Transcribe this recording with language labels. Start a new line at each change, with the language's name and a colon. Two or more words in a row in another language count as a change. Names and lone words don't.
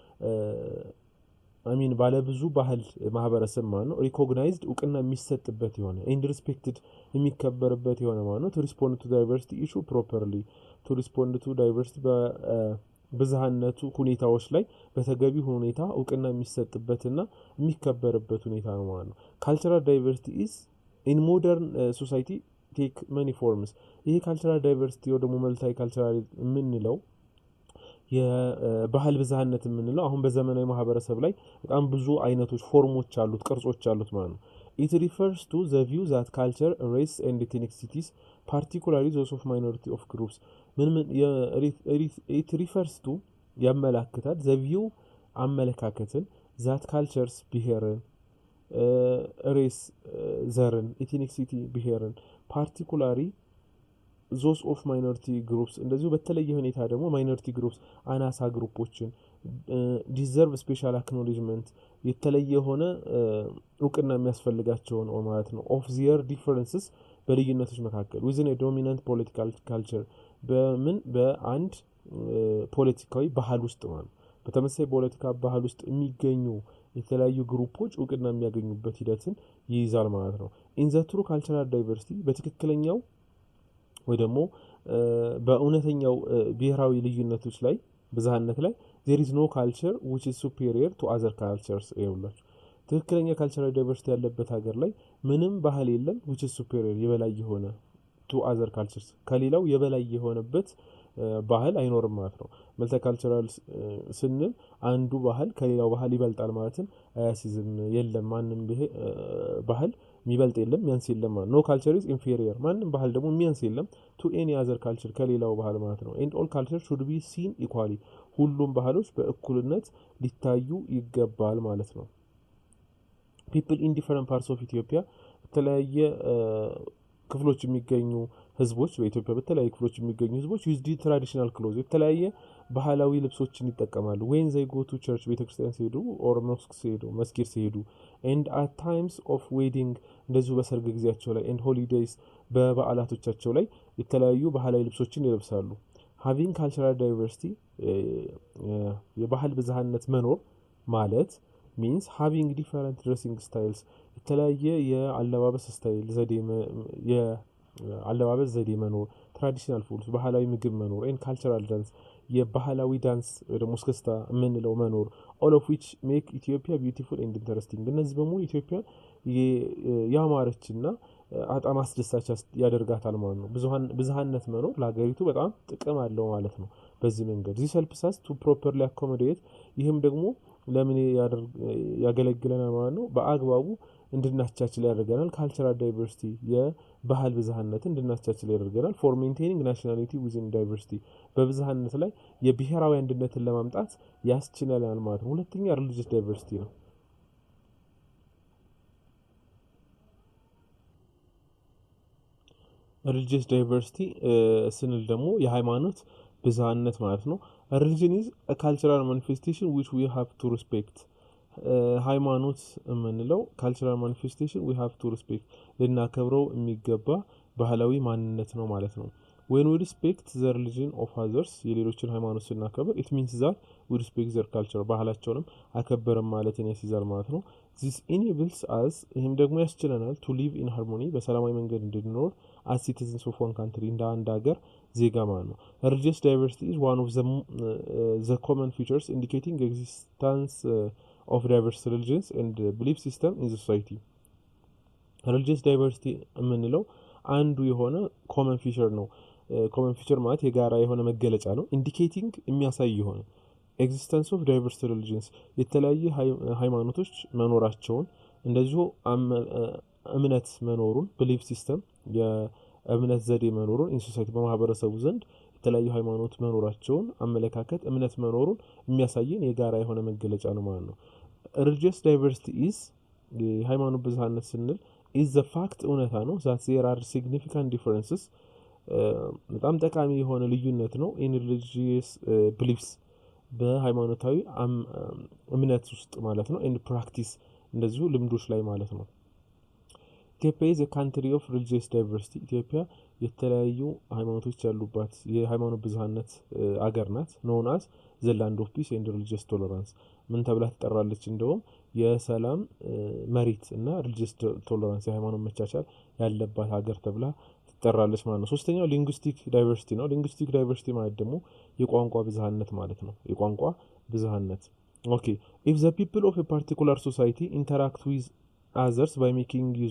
Amharic: ባለ ብዙ ባህል ማህበረሰብ ማለት ነው። ሪኮግናይዝድ እውቅና የሚሰጥበት የሆነ
English: and respected
Amharic: የሚከበርበት የሆነ ማለት ነው።
English: to respond to diversity issue properly to respond to diversity
Amharic: በብዝሃነቱ ሁኔታዎች ላይ በተገቢ ሁኔታ እውቅና የሚሰጥበትና የሚከበርበት ሁኔታ ነው ማለት ነው።
English: cultural diversity is in modern society take many forms
Amharic: ይሄ
English: cultural diversity
Amharic: ወይ ደግሞ
English: multi cultural
Amharic: የምንለው የባህል ብዝሃነት የምንለው አሁን በዘመናዊ ማህበረሰብ ላይ በጣም ብዙ አይነቶች ፎርሞች አሉት ቅርጾች አሉት ማለት ነው።
English: it refers to the view that culture, race and ethnicities particularly those of minority of groups it refers to ያመላክታል the view አመለካከትን that cultures ብሔርን ሬስ ዘርን ethnicity ብሔርን particularly those of minority groups
Amharic: እንደዚሁ በተለየ ሁኔታ ደግሞ
English: minority groups
Amharic: አናሳ ግሩፖችን
English: deserve special acknowledgement
Amharic: የተለየ ሆነ እውቅና የሚያስፈልጋቸው ነው ማለት ነው።
English: of their differences
Amharic: በልዩነቶች መካከል
English: within a dominant political culture
Amharic: በአንድ ፖለቲካዊ ባህል ውስጥ ማለት ነው። በተመሳሳይ ፖለቲካ ባህል ውስጥ የሚገኙ የተለያዩ ግሩፖች እውቅና የሚያገኙበት ሂደትን ይይዛል ማለት ነው።
English: in the true cultural diversity
Amharic: በትክክለኛው ወይ ደግሞ በእውነተኛው ብሔራዊ ልዩነቶች ላይ ብዝሃነት ላይ
English: there is no culture which is superior to other cultures
Amharic: ይኸውላችሁ ትክክለኛ ካልቸራል ዳይቨርሲቲ ያለበት ሀገር ላይ ምንም ባህል የለም
English: which is superior
Amharic: የበላይ የሆነ
English: to other cultures
Amharic: ከሌላው የበላይ የሆነበት ባህል አይኖርም ማለት ነው። መልቲካልቸራል ስንል አንዱ ባህል ከሌላው ባህል ይበልጣል ማለትን አያሲዝም የለም ማንንም ባህል የሚበልጥ የለም የሚያንስ የለም ማለት ነው።
English: no culture is inferior
Amharic: ማንንም ባህል ደግሞ የሚያንስ የለም
English: to any other culture
Amharic: ከሌላው ባህል ማለት ነው።
English: and all cultures should be seen equally
Amharic: ሁሉም ባህሎች በእኩልነት ሊታዩ ይገባል ማለት ነው።
English: people in different parts of Ethiopia
Amharic: የተለያየ ክፍሎች የሚገኙ ህዝቦች በኢትዮጵያ በተለያየ ክፍሎች የሚገኙ ህዝቦች
English: use the traditional clothes
Amharic: የተለያየ ባህላዊ ልብሶችን ይጠቀማሉ
English: when they go to church
Amharic: ቤተክርስቲያን ሲሄዱ
English: or mosque
Amharic: ሲሄዱ መስጊድ ሲሄዱ
English: and at times of wedding
Amharic: እንደዚሁ በሰርግ ጊዜያቸው ላይ
English: and holidays
Amharic: በበዓላቶቻቸው ላይ የተለያዩ ባህላዊ ልብሶችን ይለብሳሉ።
English: having cultural diversity
Amharic: የባህል ብዝሃነት መኖር ማለት
English: means having different dressing styles
Amharic: የተለያየ የአለባበስ ስታይል የአለባበስ ዘዴ መኖር
English: traditional foods
Amharic: ባህላዊ ምግብ መኖር
English: and cultural dance
Amharic: የባህላዊ ዳንስ ወይ ደግሞ እስክስታ የምንለው መኖር
English: all of which make Ethiopia beautiful and interesting
Amharic: እነዚህ በሙሉ ኢትዮጵያ ያማረችና በጣም አስደሳች ያደርጋታል ማለት ነው። ብዝሃነት መኖር ለሀገሪቱ በጣም ጥቅም አለው ማለት ነው። በዚህ መንገድ
English: this helps us to properly accommodate
Amharic: ይህም ደግሞ ለምን ያገለግለናል ማለት ነው። በአግባቡ እንድናቻችል ያደርገናል።
English: cultural diversity
Amharic: የባህል ብዝሃነትን እንድናቻችል ያደርገናል።
English: for maintaining nationality within diversity
Amharic: በብዝሃነት ላይ የብሔራዊ አንድነትን ለማምጣት ያስችለናል ማለት ነው። ሁለተኛ
English: religious diversity
Amharic: ነው።
English: religious diversity
Amharic: ስንል ደግሞ የሃይማኖት ብዝሃነት ማለት ነው።
English: religion is a cultural manifestation which we have to respect
Amharic: ሃይማኖት የምንለው
English: cultural manifestation we have to respect
Amharic: ልናከብረው የሚገባ ባህላዊ ማንነት ነው ማለት ነው።
English: when we respect the religion of others
Amharic: የሌሎችን ሃይማኖት ስናከብር
English: it means that we respect their culture
Amharic: ባህላቸውንም አከበረም ማለትን ያስይዛል ማለት ነው።
English: this enables us
Amharic: ይህም ደግሞ ያስችለናል
English: to live in harmony
Amharic: በሰላማዊ መንገድ እንድንኖር
English: as citizens of one country
Amharic: እንደ አንድ ሀገር ዜጋ ማለት ነው።
English: religious diversity is one of the common features indicating existence of diverse religions and belief system in the society religious diversity
Amharic: የምንለው አንዱ የሆነ
English: common feature ነው። common feature
Amharic: ማለት የጋራ የሆነ መገለጫ ነው።
English: indicating
Amharic: የሚያሳይ የሆነ
English: existence of diverse religions
Amharic: የተለያየ ሃይማኖቶች መኖራቸውን እንደዚሁ እምነት መኖሩን
English: belief system
Amharic: የእምነት ዘዴ መኖሩን
English: in society
Amharic: በማህበረሰቡ ዘንድ የተለያዩ ሃይማኖት መኖራቸውን አመለካከት እምነት መኖሩን የሚያሳየን የጋራ የሆነ መገለጫ ነው ማለት ነው።
English: religious diversity is
Amharic: የሃይማኖት ብዝሃነት ስንል
English: is the fact
Amharic: እውነታ ነው
English: that there are significant differences
Amharic: በጣም ጠቃሚ የሆነ ልዩነት ነው
English: in religious beliefs
Amharic: በሃይማኖታዊ እምነት ውስጥ ማለት ነው
English: and practice
Amharic: እንደዚሁ ልምዶች ላይ ማለት ነው።
English: ኢትዮጵያ is a country of religious diversity
Amharic: ኢትዮጵያ የተለያዩ ሃይማኖቶች ያሉባት የሃይማኖት ብዝሃነት አገር ናት።
English: known as the land of peace and religious tolerance
Amharic: ምን ተብላ ትጠራለች? እንደውም የሰላም መሬት እና
English: religious tolerance
Amharic: የሃይማኖት መቻቻል ያለባት ሀገር ተብላ ትጠራለች ማለት ነው። ሶስተኛው
English: linguistic diversity
Amharic: ነው።
English: linguistic diversity
Amharic: ማለት ደግሞ የቋንቋ ብዝሃነት ማለት ነው። የቋንቋ ብዝሃነት ኦኬ
English: if the people of a particular society interact with others by making use